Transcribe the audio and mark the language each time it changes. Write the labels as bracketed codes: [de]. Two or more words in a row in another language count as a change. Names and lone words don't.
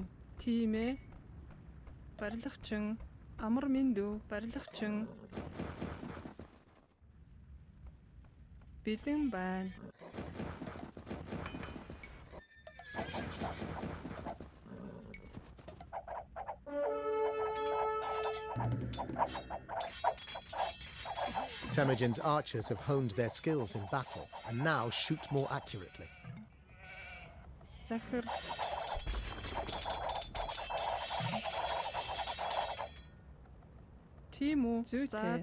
[mn] Тийм ээ. Барилгачин амар минь дүү. Барилгачин бэлэн байна. [en] Temujin's archers have honed their skills in battle and now shoot more accurately. [mn] Захир Тийм үү? Зүйтэй.